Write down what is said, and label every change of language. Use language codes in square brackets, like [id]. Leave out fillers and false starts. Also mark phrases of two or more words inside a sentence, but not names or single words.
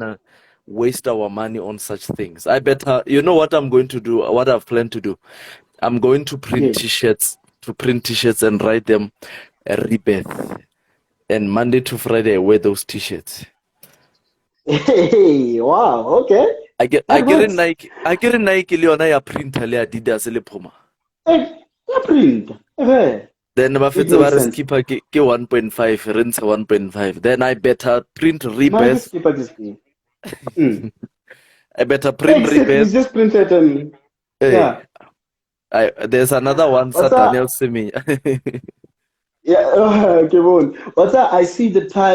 [en] wanna waste our money on such things. I better, you know what I'm going to do, what I've planned to do. I'm going to Yes. print t-shirts and write them a rebirth. And Monday to Friday I wear those t-shirts. Hey. Wow. Okay. I That get in works. Nike, [nso] le yona ya printer le Adidas le Puma. [en] Hey. Yeah, print. Okay. Then ba It [nso] fetse ba [en] makes [nso] re [en] sense. [nso] skipper ke 1.5, re ntsha 1.5. [en] Then I better print My rebirth. skipper is free. Mm. I better print Exactly. rebirth. It's just printed and Hey, yeah. there's another one, Sir What's that? Daniel Semenya. Yeah, come on. What's that? I see the time.